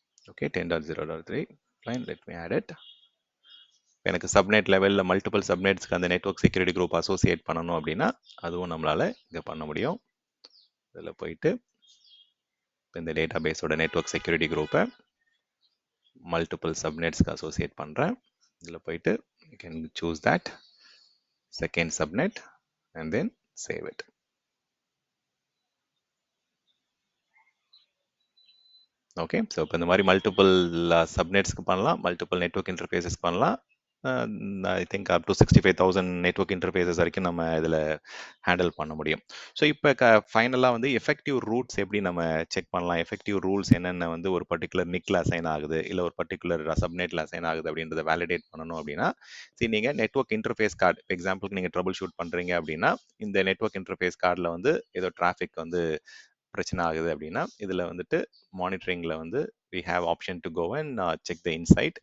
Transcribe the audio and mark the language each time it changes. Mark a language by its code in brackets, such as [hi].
[en] Okay, 10.0.3 fine, let me add it. [ta] எனக்கு subnet லெவலில் multiple சப்நெட்ஸ்க்கு அந்த நெட்வொர்க் செக்யூரிட்டி குரூப் அசோசியேட் பண்ணணும் அப்படின்னா அதுவும் நம்மளால் இங்கே பண்ண முடியும். இதில் போயிட்டு இந்த டேட்டா பேஸோட நெட்வொர்க் செக்யூரிட்டி குரூப்பை மல்டிபிள் சப்நெட்ஸ்க்கு அசோசியேட் பண்ணுறேன். இதில் போயிட்டு [en] you can choose that second subnet and then save it. [ta] Okay, so இப்போ இந்த மாதிரி மல்டிபிள் சப்நெட்ஸ்க்கு பண்ணலாம், மல்டிபிள் நெட்வொர்க் இன்டர்ஃபேஸஸ் பண்ணலாம். [en] I think up to [ta] 65,000 network interfaces வரைக்கும் நம்ம இதில் ஹேண்டில் பண்ண முடியும். ஸோ இப்போ ஃபைனலாக வந்து எஃபெக்டிவ் ரூட்ஸ் எப்படி நம்ம செக் பண்ணலாம், எஃபெக்டிவ் ரூல்ஸ் என்னென்ன வந்து ஒரு பர்டிகுலர் நிக்கில் அசைன் ஆகுது இல்லை ஒரு பர்டிகுலர் சப்நெட்டில் அசைன் ஆகுது அப்படின்றத வேலிடேட் பண்ணணும் அப்படின்னா, சரி நீங்கள் நெட்வொர்க் இன்டர்ஃபேஸ் கார்டு எக்ஸாம்பிளுக்கு நீங்கள் ட்ரபிள் ஷூட் பண்ணுறீங்க அப்படின்னா இந்த நெட்வொர்க் இன்டர்ஃபேஸ் கார்டில் வந்து ஏதோ டிராஃபிக் வந்து பிரச்சனை ஆகுது அப்படின்னா இதில் வந்துட்டு மானிட்டரிங்கில் வந்து [en] we have option to go and check the insight.